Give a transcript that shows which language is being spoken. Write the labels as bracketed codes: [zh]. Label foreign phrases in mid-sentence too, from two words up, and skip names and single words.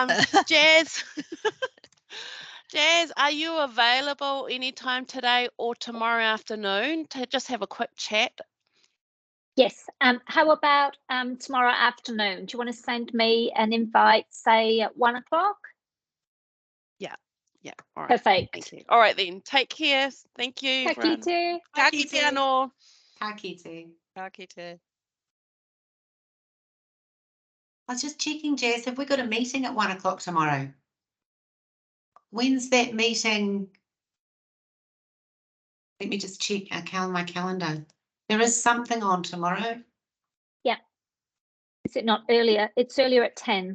[en] Jazz, Jazz, are you available anytime today or tomorrow afternoon to just have a quick chat? Yes. How about tomorrow afternoon? Do you want to send me an invite, say at 1 o'clock? Yeah. All right. Perfect. Thank you. All right, then. Take care. Thank you. [mi] Ka kite. Ka kite anō. Ka kite. Ka kite. [en] I was just checking, Jazz, have we got a meeting at 1 o'clock tomorrow? When's that meeting? Let me just check my calendar. There is something on tomorrow. Yeah. Is it not earlier? It's earlier at 10.